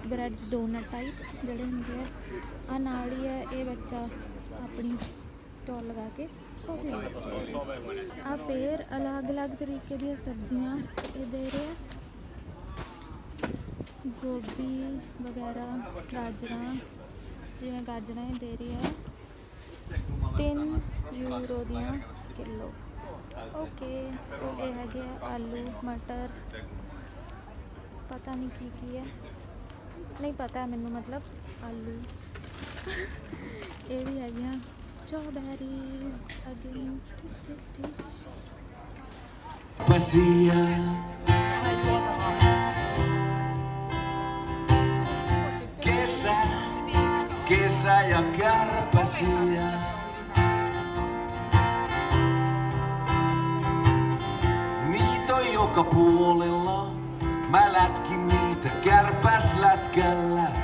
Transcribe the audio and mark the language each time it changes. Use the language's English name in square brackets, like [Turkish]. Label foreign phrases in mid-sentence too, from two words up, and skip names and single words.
[English] breads donut types [Hindi] जोड़े होंगे [Punjabi] ਆ ਨਾਲ ਹੀ [Hindi] है ये बच्चा अपनी स्टॉल लगा के कॉफी आ फिर अलग अलग तरीके दी सब्जियां ये दे रहे हैं गोभी वगैरह [Punjabi] ਗਾਜਰਾਂ ਜਿਵੇਂ ਗਾਜਰਾਂ [Hindi] दे रही है 3 यूरो दियां किलो। ओके तो ये है आलू मटर पता नहीं की है [Punjabi] ਨਹੀਂ ਪਤਾ ਹੈ ਮੈਨੂੰ [Hindi] मतलब आलू ये भी है [English] strawberries again [Finnish] kesä ja kärpäsiä. Niitä on joka puolella, mä lätkin niitä kärpäslätkällä.